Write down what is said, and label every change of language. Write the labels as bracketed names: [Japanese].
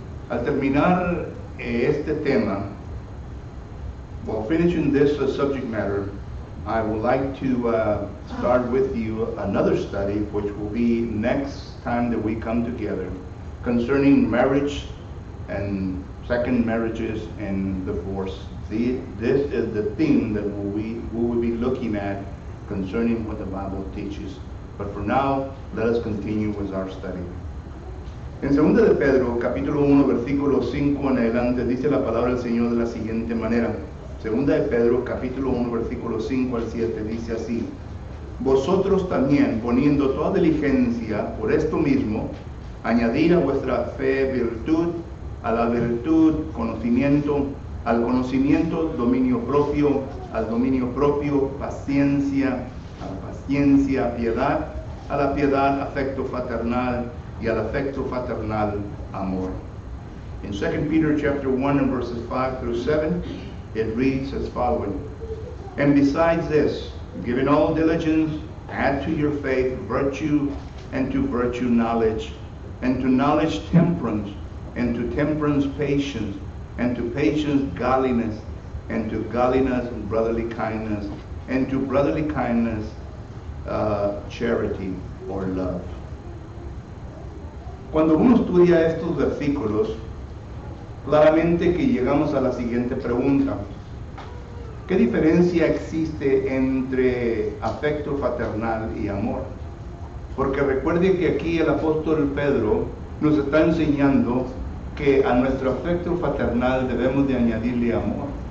[Spanish] Al terminar este tema, [English] while finishing this subject matter, I would like to start with you another study, which will be next time that we come together, concerning marriage and second marriages and divorce. This is the theme that we will be looking at concerning what the Bible teaches. But for now, let us continue with our study. [Spanish] En 2 de Pedro, capítulo 1, versículo 5 en adelante, dice la palabra del Señor de la siguiente manera. 2 de Pedro, capítulo 1, versículo 5 al 7, dice así: Vosotros también, poniendo toda diligencia por esto mismo, añadir a vuestra fe virtud, a la virtud conocimiento, al conocimiento dominio propio, al dominio propio paciencia, a la paciencia piedad, a la piedad afecto fraternal, y al afecto fraternal amor. [English] In 2 Peter chapter 1 and verses 5 through 7, it reads as following: And besides this, giving all diligence, add to your faith virtue, and to virtue knowledge, and to knowledge temperance, and to temperance patience, and to patience godliness, and to godliness brotherly kindness, and to brotherly kindness charity or love. [Spanish] Cuando uno estudia estos versículos, claramente que llegamos a la siguiente pregunta: ¿qué diferencia existe entre afecto fraternal y amor? Porque recuerde que aquí el apóstol Pedro nos está enseñando que a nuestro afecto fraternal debemos de añadirle amor.